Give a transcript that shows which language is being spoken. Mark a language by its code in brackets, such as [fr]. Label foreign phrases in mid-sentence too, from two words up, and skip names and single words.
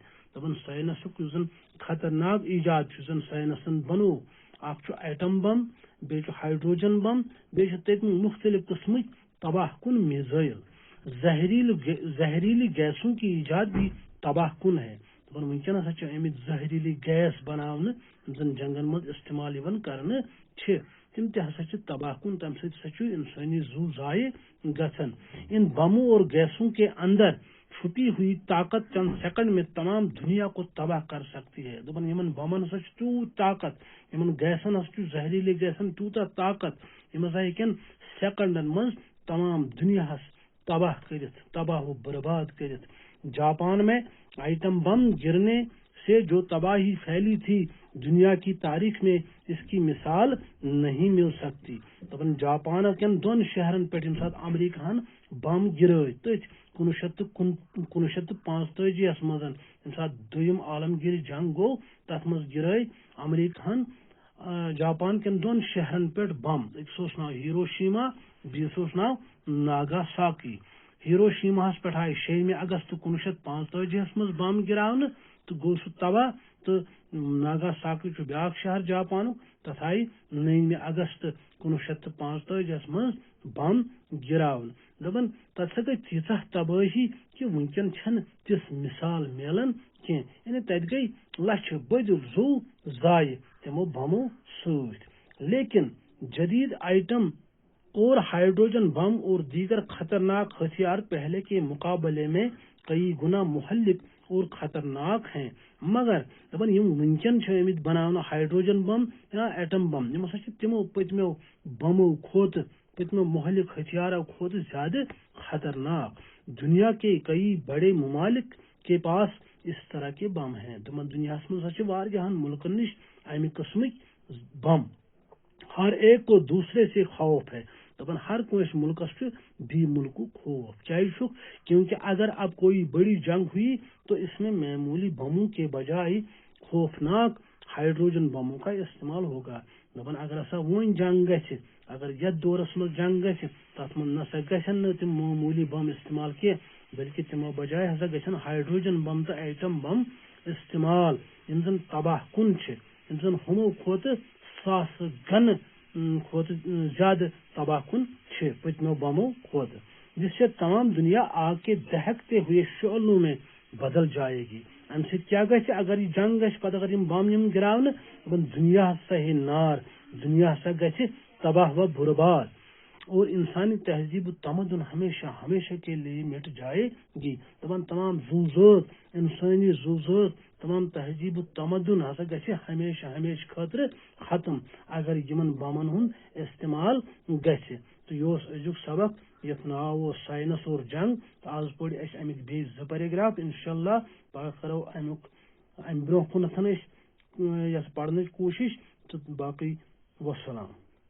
[ks] दपन साइंसुक खतरनाक ईजाद साइंसन बनो आइटम बम, बे हाइड्रोजन बम, बे मुख्तलिफ किस्म तबाहकुन मिसाइल। [ur] زہریلی گیسوں کی ایجاد بھی تباہ کن ہے. [ks] दपन वनकस अमित जहरीली गैस बनाने जन जंगन मज इस्तेमाल करने तिम तसा तबाहकुन, तम सत इंसानी जू जाये गन। [ur] ان بموں اور گیسوں کے اندر چھپی ہوئی طاقت چند سیکنڈ میں تمام دنیا کو تباہ کر سکتی ہے. [ks] दपन इन बमन हसा तूत ताकत, इन गैसन हस जहरीली गैसन तूता ताकत, इन हसा सेकंडन मज तमाम दुनिया तबाह कर, तबाह व बर्बाद कर। [ur] جاپان میں ایٹم بم گرنے سے جو تباہی پھیلی تھی، دنیا کی تاریخ میں اس کی مثال نہیں مل سکتی. [ks] दपन जापान कन दोन शहरन पे अमरीका बम गिराय तथ 1945 मज दुयम आलमगीर जंग गो, तथ मज गिराय अमरीका जापान कन दोन शहरन पे बम। एक नाव हिरोशिमा, बीस नाव नागासाकी। हिरोशिमा पे आए 6 अगस्त 1945 मज बम गिरावन तो गो सह तबाह। तो नागासाकी ब्या शहर जापान, तथ आई 9 अगस्त 1945 मज बम गिरावन। दपन तथ गई तीचा तबाही कि वनकन तिस मिसाल मिलान कह, यानी तत गई लछ बद जू जाये तमो बमो सत। [ur] لیکن جدید ایٹم اور ہائیڈروجن بم اور دیگر خطرناک ہتھیار پہلے کے مقابلے میں کئی گنا مہلک اور خطرناک ہیں. [ks] मगर दपन वनकन अमित बनाना हाइड्रोजन बम या एटम बम, यम हसा तमो पतमो बमो खोत, पतमो मुहल्लिक हथियारों खोत ज्यादा खतरनाक। [ur] دنیا کے کئی بڑے ممالک کے پاس اس طرح کے بم ہیں. [ks] दपन दुनिया मज मुल्कन निश अमि किस्म बम, [ur] ہر ایک کو دوسرے سے خوف ہے. [ks] दपन हर कोई मुल्कस बी मुल्क खौफ क्या, [ur] کیونکہ اگر اب کوئی بڑی جنگ ہوئی تو اس میں معمولی بموں کے بجائے خوفناک ہائیڈروجن بموں کا استعمال ہوگا. [ks] दपन अगर हसा वन जंग गि, अगर यथ दौरस मज जंग गि, तथ मन नसा गन तम मामूली बम इस्तेमाल की, बल्कि तमो बजाय हसा गन हाइड्रोजन बम तो एटम बम इस्तेमाल, इन जन तबाह कुन, इन जन हमो खोत सास गन खोत ज्यादा तबाह कुन पतमो बमों खोत, [ur] جس سے تمام دنیا آگ کے دہکتے ہوئے شعلوں میں بدل جائے گی. [ks] अम क्या अगर यह जंग गि, अगर बम गिरावन दुनिया सह नार, दुनिया हसा गि तबाह व बर्बाद [ur] اور انسانی تہذیب تمدن ہمیشہ ہمیشہ کے لیے مٹ جائے گی. [ks] दपन तमाम जूजत, इंसानी जूजत, तमाम तहजीब तमदन हसा गि हमेशा हमेशा खतर खत्म अगर यमन बमन हुन इस्तेमाल गि। तो यह अजुक सबक, यथ नाव साइंस और जंग। तो आज पढ़ अमिक बे 2 पैराग्राफ, [ar] إن شاء الله [ks] पह करो अम ब्रोह कुन पढ़ने कोशिश। तो बाकी वस्सलाम।